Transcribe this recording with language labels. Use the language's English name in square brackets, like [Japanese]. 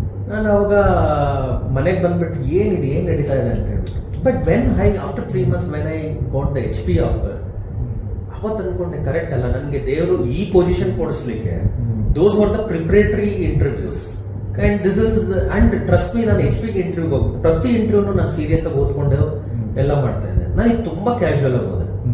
[Kannada] ನಾನು ಅವಾಗ ಮನೆಗೆ ಬಂದ್ಬಿಟ್ಟು ಏನು ನಡೀತಾ ಇದೆ ಅಂತ ಹೇಳ್ಬಿಟ್ಟು. [English] but after 3 months when I got the HP offer, [Kannada] ಅವತ್ತು ಅನ್ಕೊಂಡೆ ಕರೆಕ್ಟ್ ಅಲ್ಲ, ನನಗೆ ದೇವರು ಈ position ಕೊಡಿಸ್ಲಿಕ್ಕೆ [English] those were the preparatory interviews. And this is, and trust me, [Kannada] ನಾನು HP ಇಂಟರ್ವ್ಯೂಗೆ ಹೋಗಿ ಪ್ರತಿ ಇಂಟರ್ವ್ಯೂನು ನಾನು ಸೀರಿಯಸ್ ಆಗಿ ಓದ್ಕೊಂಡು ಎಲ್ಲ ಮಾಡ್ತಾ ಇದ್ದೆ. ನನಗೆ ತುಂಬಾ ಕ್ಯಾಶುವಲ್ ಆಗಿ ಹೋದೆ.